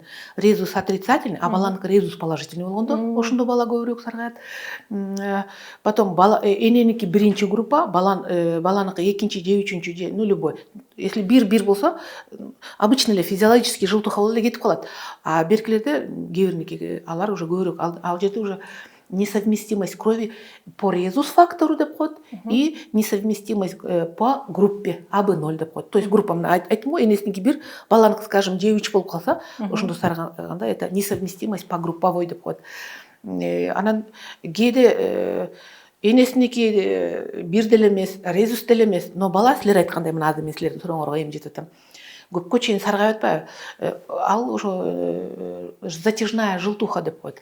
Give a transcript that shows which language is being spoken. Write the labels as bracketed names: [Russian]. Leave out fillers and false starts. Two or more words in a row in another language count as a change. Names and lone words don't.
[Russian] Резус отрицательный, а [Kyrgyz] баланыкы [Russian] резус положительный [Kyrgyz] болгондо ошондо бала көбүрөөк саргайат. Потом эненики биринчи группа, баланыкы экинчи же үчүнчү же любой. Если бир болсо, обычно эле физиологический жылтуха болуп эле кетип калат. А беркилерде кээ алар уже көбүрөөк, ал жерде уже [Russian] несовместимость крови по резус-фактору [Kyrgyz] деп коет и [Russian] несовместимость по группе АБ0 [Kyrgyz] деп коет. [Russian] То есть группа [Kyrgyz] айттым го, энесиники 1, баланыкы, скажем, Ж3 болуп калса, ошондо саргаганда [Russian] это несовместимость по групповой [Kyrgyz] деп коет. Анан кээде энесиники 1 деле эмес, резус деле эмес, но бала силер айткандай мына азыр мен силердин сурооңорго эми жетип атам. Көпкө чейин саргайып атпайбы? Ал ошо затяжная жылтуха деп коет.